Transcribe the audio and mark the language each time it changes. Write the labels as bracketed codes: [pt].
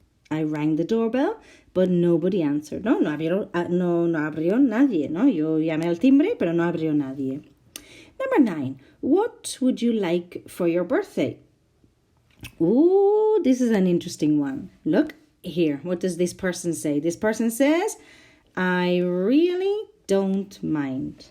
[en] I rang the doorbell, but nobody answered. [es] No abrió nadie, ¿no? Yo llamé al timbre, pero no abrió nadie. [en] Number 9. What would you like for your birthday? Ooh, this is an interesting one. Look here. What does this person say? This person says, I really don't mind.